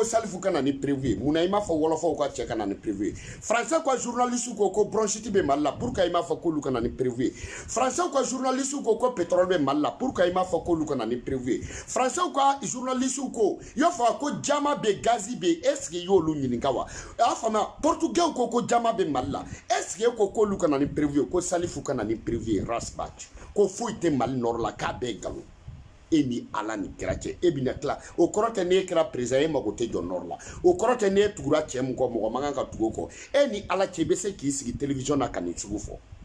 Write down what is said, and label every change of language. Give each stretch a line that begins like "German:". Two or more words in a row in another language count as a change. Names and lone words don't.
Bambara: Salifou kana ni prévu ye mun na i m'a fɔ wɔlɔfɔw ka cɛ kana ni prévu ye français ka journaliste ko bronchite bɛ Mali la pourquoi i m'a fɔ k'olu kana ni prévu ye français ka journaliste ko pétrole bɛ Mali la pourquoi i m'a fɔ k'olu kana ni prévu ye français ka journaliste ko i y'a fɔ ko jama bɛ gazi bɛ
French: est ce que
Bambara: i y'olu ɲininka wa a y'a faamuya portugais ko jama bɛ Mali la
French: est ce que
Bambara: e ko k'olu kana ni prévu ye ko Salifou kana ni prévu ye rasbach ko foyi tɛ Mali nord la k'a bɛɛ galon e ni Ala ni kira cɛ e bɛna tila o kɔrɔ tɛ n'e kɛra président e mago tɛ jɔ nord la o kɔrɔ tɛ n'e tugura cɛ min kɔ mɔgɔ man kan ka tugu o kɔ e ni Ala cɛ i bɛ se k'i sigi télévision na ka nin sugu fɔ